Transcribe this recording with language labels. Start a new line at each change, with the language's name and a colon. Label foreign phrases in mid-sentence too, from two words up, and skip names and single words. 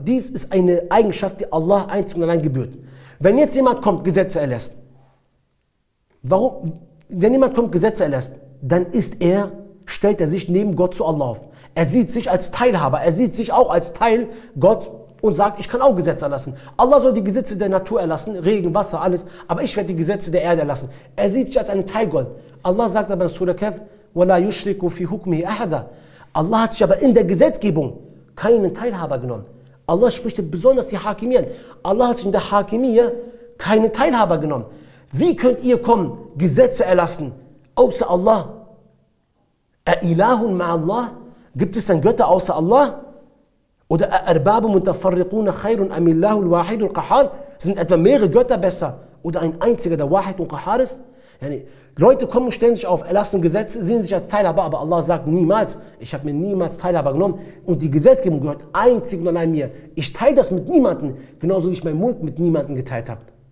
German: Dies ist eine Eigenschaft, die Allah einzig und allein gebührt. Wenn jetzt jemand kommt, Gesetze erlässt, wenn jemand kommt, Gesetze erlässt, dann stellt er sich neben Gott zu Allah auf. Er sieht sich als Teilhaber, er sieht sich auch als Teil Gott und sagt, ich kann auch Gesetze erlassen. Allah soll die Gesetze der Natur erlassen, Regen, Wasser, alles, aber ich werde die Gesetze der Erde erlassen. Er sieht sich als einen Teil Gott. Allah sagt aber in Surah Kahf,
Arabic: وَلَا يُشْرِكُ فِي حُكْمِهِ أَحَدًا.
German: Allah hat sich aber in der Gesetzgebung keinen Teilhaber genommen. Allah spricht besonders die Hakimiyya. Allah hat sich in der Hakimiyya keinen Teilhaber genommen. Wie könnt ihr kommen, Gesetze erlassen, außer Allah?
Arabic: أإله مع الله?
German: Gibt es dann Götter außer Allah?
Arabic: Oder أرباب متفرقون خير أم الله الواحد القهار?
German: Sind etwa mehrere Götter besser? Oder ein einziger, der Wahid und Qahar ist? Yani, Leute kommen und stellen sich auf, erlassen Gesetze, sehen sich als Teilhaber, aber Allah sagt niemals, ich habe mir niemals Teilhaber genommen und die Gesetzgebung gehört einzig und allein mir. Ich teile das mit niemandem, genauso wie ich meinen Mund mit niemandem geteilt habe.